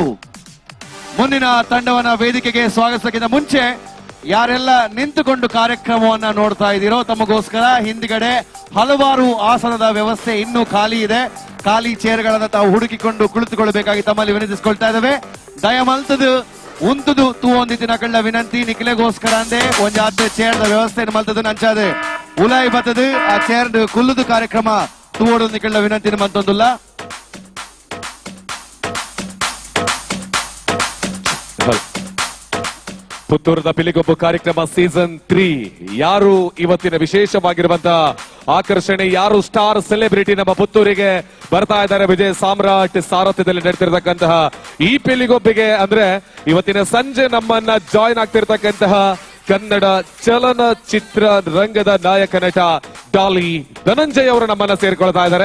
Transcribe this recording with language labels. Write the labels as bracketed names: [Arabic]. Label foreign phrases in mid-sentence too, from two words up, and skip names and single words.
[Kannada] ಮುಂದಿನ ತಂಡವನ್ನ ವೇದಿಕೆಗೆ ಸ್ವಾಗತಿಸಕ್ಕಿಂತ ಮುಂಚೆ ಯಾರೆಲ್ಲ ನಿಂತುಕೊಂಡು ಕಾರ್ಯಕ್ರಮವನ್ನ ನೋಡ್ತಾ ಇದ್ದೀರೋ ತಮಗೋಸ್ಕರ ಹಿಂದ್ಗಡೆ ಹಲವಾರು ಆಸನದ ವ್ಯವಸ್ಥೆ ಇನ್ನೂ ಖಾಲಿ ಇದೆ. ಖಾಲಿ ಚೇರ್ಗಳನ್ನ ತಾವು ಹುಡುಕಿಕೊಂಡು ಕುಳಿತುಕೊಳ್ಳಬೇಕಾಗಿ ತಮ್ಮಲ್ಲಿ ವಿನಂತಿಸಿಕೊಳ್ತಾ ಇದ್ದೇವೆ. [Tulu] ದಯಮಲ್ತದು ಉಂತದು ತೂವೊಂದಿತ್ತಿನ ಕಳ್ಳ ವಿನಂತಿ ನಿಖಿಲೆಗೋಸ್ಕರ ಅಂದೆ ಒಂಜಾತೆ ಚೇರ್ದ ವ್ಯವಸ್ಥೆ ಮಲ್ತದು ನಂಚಾದೆ ಉಲಾಯಿ ಬತ್ತದು ಆ ಚೇರ್ ಕುಲ್ಲುದು ಕಾರ್ಯಕ್ರಮ ತೂವೋಡು ನಿಖಿಳ ವಿನಂತಿ ಮತ್ತೊಂದುಲ್ಲ. [Kannada] ಪುತ್ತೂರದ ಪಿಲಿಗೊಬ್ಬು ಕಾರ್ಯಕ್ರಮ ಸೀಸನ್ 3. ಯಾರು ಇವತ್ತಿನ ವಿಶೇಷವಾಗಿರುವಂತಹ ಆಕರ್ಷಣೆ, ಯಾರು [English] star celebrity [Kannada] ನಮ್ಮ ಪುತ್ತೂರಿಗೆ ಬರ್ತಾ ಇದ್ದಾರೆ ವಿಜಯ ಸಾಮ್ರಾಟ್ ಸಾರಥ್ಯದಲ್ಲಿ ನಡೆತಿರ್ತಕ್ಕಂತಹ ಈ ಪಿಲಿಗೊಬ್ಬಿಗೆ ಅಂದ್ರೆ ಇವತ್ತಿನ ಸಂಜೆ ನಮ್ಮನ್ನ ಜಾಯಿನ್ ಆಗ್ತಿರ್ತಕ್ಕಂತಹ ಕನ್ನಡ ಚಲನಚಿತ್ರ ರಂಗದ ನಾಯಕ ನಟ ಡಾಲಿ ಧನಂಜಯ್ ಅವರು ನಮ್ಮನ್ನ ಸೇರ್ಕೊಳ್ತಾ ಇದ್ದಾರೆ.